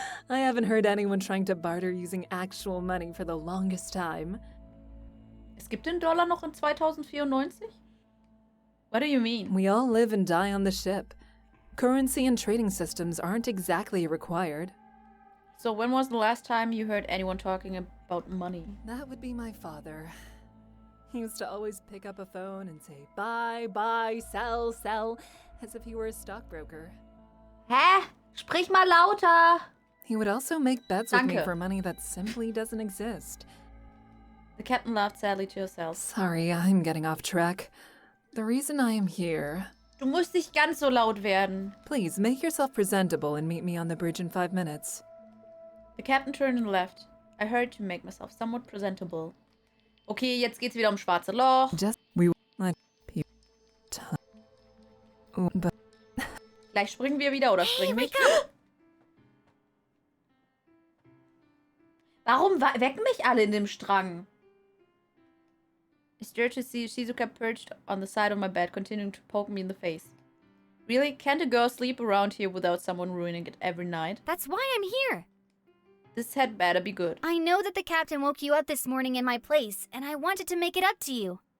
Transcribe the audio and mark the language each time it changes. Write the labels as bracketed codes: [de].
[en] I haven't heard anyone trying to barter using actual money for the longest time. [de] Es gibt den Dollar noch in 2094? [en] What do you mean? We all live and die on the ship. Currency and trading systems aren't exactly required. So when was the last time you heard anyone talking about money? That would be my father. He used to always pick up a phone and say, buy, sell, as if he were a stockbroker. [de] Hä? Sprich mal lauter! [en] He would also make bets with me [de] Danke. [en] for money that simply doesn't exist. The captain laughed sadly to herself. Sorry, I'm getting off track. The reason I am here... [de] Du musst nicht ganz so laut werden. [en] Please, make yourself presentable and meet me on the bridge in 5 minutes. The captain turned and left. I hurried to make myself somewhat presentable. [de] Okay, jetzt geht's wieder um schwarze Loch. [en] Just... we... let people... time. Oh, but... [de] Gleich springen wir wieder, oder springen mich? Warum wecken mich alle in dem Strang? [en] I stared to see Shizuka perched on the side of my bed, continuing to poke me in the face. Really? Can't a girl sleep around here without someone ruining it every night? That's why I'm here. This had better be good. I know that the captain woke you up this morning in my place, and I wanted to make it up to you.